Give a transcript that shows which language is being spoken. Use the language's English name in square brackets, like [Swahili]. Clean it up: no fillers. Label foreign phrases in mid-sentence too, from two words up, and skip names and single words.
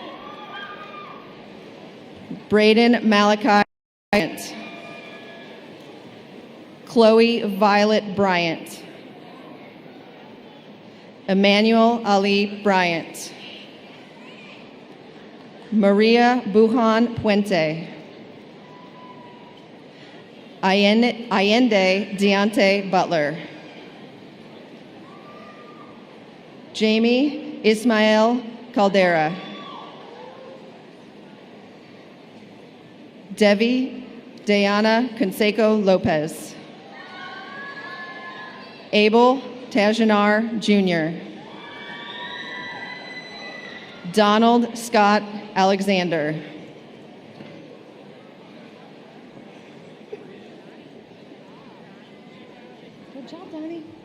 [English] Braden Malachi Bryant. Chloe Violet Bryant. Emmanuel Ali Bryant. Maria Buhan Puente. Allende Deontay Butler. Jamie Ismael Caldera. Devi Diana Conseco Lopez. Abel Tajanar Jr. Donald Scott Alexander. Good job, Donnie.